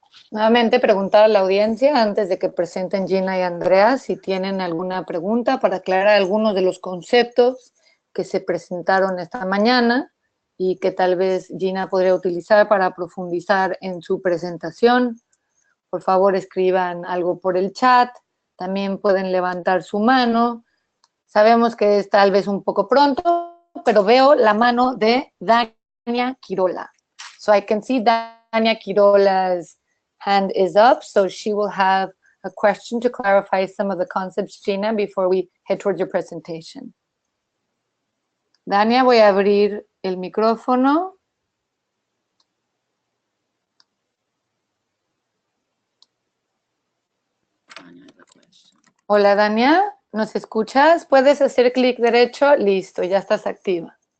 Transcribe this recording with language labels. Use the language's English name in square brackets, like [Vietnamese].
[Spanish] Nuevamente preguntar a la audiencia antes de que presenten Gina y Andrea si tienen alguna pregunta para aclarar algunos de los conceptos que se presentaron esta mañana y que tal vez Gina podría utilizar para profundizar en su presentación. Por favor, escriban algo por el chat. También pueden levantar su mano. Sabemos que es tal vez un poco pronto, pero veo la mano de Dania Quirola. [English] So I can see Dania Quirola's hand is up, so she will have a question to clarify some of the concepts, Gina, before we head towards your presentation. [Spanish] Dania, voy a abrir el micrófono. Hola, Dania, ¿nos escuchas? ¿Puedes hacer clic derecho? Listo, ya estás activa.